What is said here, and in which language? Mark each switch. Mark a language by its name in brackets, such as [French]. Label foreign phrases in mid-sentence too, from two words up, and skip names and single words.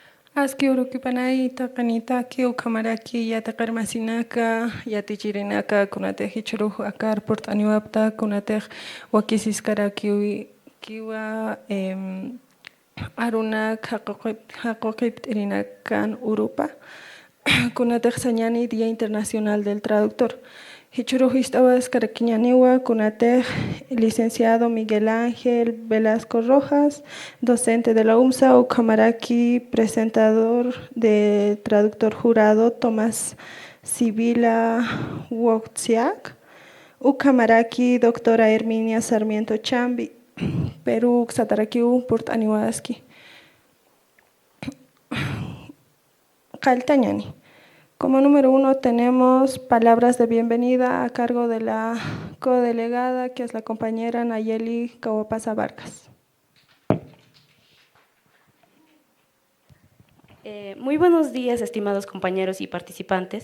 [Aymara] Aski urukipanay taqanitaki ukamaraki yataqarmasinaka yatichirinaka kunatej ichuruj akar port'aniwapta kunatej wakisiskaraki kiwa arunak haquqip t'irinakan urupa kunatej sañani [Spanish] Día Internacional del Traductor. [Aymara] Hichuruj ist'awas karakiñaniwa kunatej licenciado Miguel Ángel Velasco Rojas, [Spanish] docente de la UMSA, [Aymara] ukamaraki [Spanish] presentador de traductor jurado [Aymara] Tomás Sibila Wojciak, ukamaraki doctora Herminia Sarmiento Chambi, Perú Xatarakiu Portaniwaski. Caltañani. [Spanish] Como número 1 tenemos palabras de bienvenida a cargo de la codelegada, que es la compañera Nayeli Kawapasa Vargas. Muy buenos días, estimados compañeros y participantes.